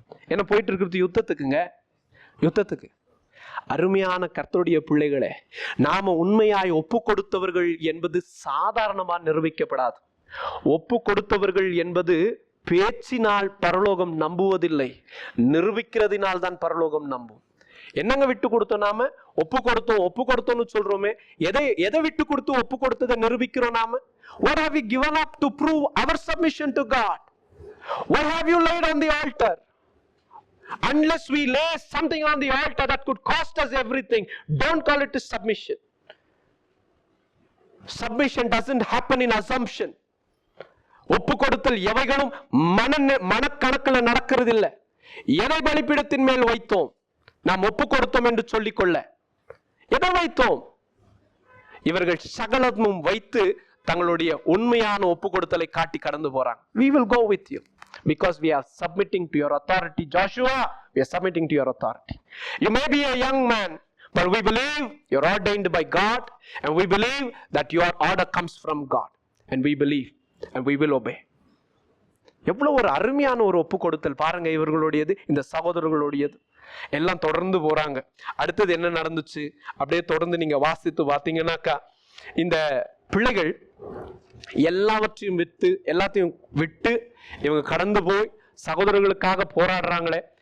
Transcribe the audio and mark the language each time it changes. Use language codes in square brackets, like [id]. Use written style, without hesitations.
[ta] ஏன்னா போயிட்டு இருக்கிறது யுத்தத்துக்குங்க, யுத்தத்துக்கு. அருமையான கர்த்தருடைய பிள்ளைகளே, நாம உண்மையாய் ஒப்பு கொடுத்தவர்கள் என்பது சாதாரணமா நிரூபிக்கப்படாது. ஒப்பு கொடுத்தவர்கள் என்பது பேச்சினால் பரலோகம் நம்புவதில்லை, நிரூபிக்கிறதுனால் தான் பரலோகம் நம்பும். என்னங்க விட்டு கொடுத்தோம்? நாம ஒப்பு கொடுத்தோம், ஒப்பு கொடுத்தோம்னு சொல்றோமே, எதை விட்டு கொடுத்து ஒப்பு கொடுத்ததை நிரூபிக்கிறோம் நாம? [en] What have we given up to prove our submission to God? What have you laid on the altar? Unless we lay something on the altar that could cost us everything, don't call it a submission. Submission doesn't happen in assumption. [ta] ஒப்பு கொடுத்தல் எவைகளும் மனக்கணக்கில் நடக்கிறது இல்லை. எதை பலிபீடத்தின் மேல் வைத்தோம்? நாம் ஒப்பு கொடுத்தோம் என்று சொல்லிக்கொள்ள எதை வைத்தோம்? இவர்கள் சகலமும் வைத்து தங்களுடைய உண்மையான ஒப்பு கொடுத்தலை காட்டி கடந்து போறாங்க. [en] We will go with you because we are submitting to your authority. Joshua, we are submitting to your authority. You may be a young man, but we believe you're ordained by God, and we believe that your order comes from God, and we believe and we will obey. [ta] எவ்வளவு ஒரு அருமையான ஒரு ஒப்பு கொடுத்தல் பாருங்க இவர்களுடையது, இந்த சகோதரர்களுடையது. எல்லாம் தொடர்ந்து போறாங்க. அடுத்தது என்ன நடந்துச்சு அப்படியே தொடர்ந்து நீங்க வாசித்து பார்த்தீங்கன்னாக்கா, இந்த பிள்ளைகள் எல்லாவற்றையும் எல்லாத்தையும் விட்டு இவங்க கடந்து போய் சகோதரர்களுக்காக போராடுறாங்களே.